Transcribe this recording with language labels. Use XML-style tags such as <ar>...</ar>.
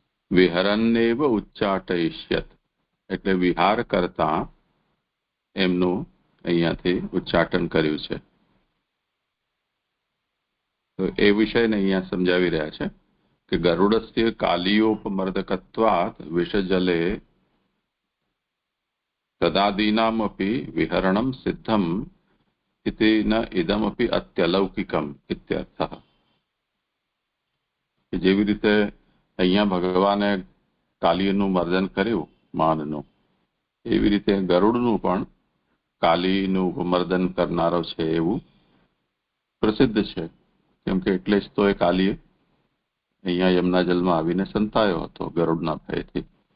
<sa>વિહરન્નેવ ઉચ્ચાટયિષ્યત</sa> <gu>એટલે વિહાર કરતા એમનું અહીંયાથી ઉચ્ચાટન કર્યું છે. તો એ વિષયને અહીંયા સમજાવી રહ્યા છે કે</gu> <sa>ગરુડસ્ય કાલીયોપમર્દકત્વાत् વિષજલે તદાદીનામપી વિહરણમ સિદ્ધમ इति न इदमपि अत्यलौकिकम इत्यर्थः।</sa> <gu>જેવી રીતે અહીંયા ભગવાને કાલીનું મર્દન કર્યું માનનું, એવી રીતે ગરુડનું પણ કાલીનું મર્દન કરનારો છે એવું પ્રસિદ્ધ છે. કેમ કે એટલે જ તો એ કાલીએ અહીંયા યમુના જલમાં આવીને સંતાયો હતો ગરુડના ભયથી.</gu>